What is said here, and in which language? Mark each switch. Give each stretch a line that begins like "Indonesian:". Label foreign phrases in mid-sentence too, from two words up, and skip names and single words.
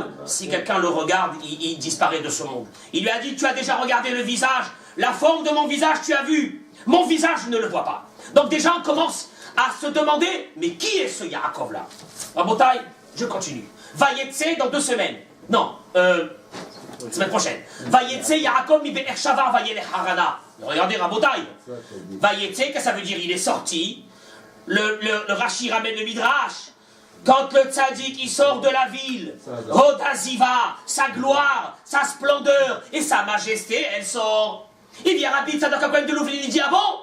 French: Si quelqu'un le regarde, il disparaît de ce monde. Il lui a dit, tu as déjà regardé le visage, la forme de mon visage, tu as vu. Mon visage, je ne le vois pas. Donc déjà, on commence à se demander, mais qui est ce Yaakov là? Rabotai, je continue. Vayetse dans 2 semaines. Non, semaine prochaine.
Hebrew: ויצא יעקב מבאר שבע וילך חרנה.
French: Regardez Rabotai. Vayetse, qu'est-ce que ça veut dire? Il est sorti. Le Rashi ramène le Midrash. Quand le tzaddik il sort de la ville, Rodaziva, sa gloire, sa splendeur et sa majesté, elle sort. Il vient Rabbi Tzadok HaKohen de Louvlin, il dit ah bon?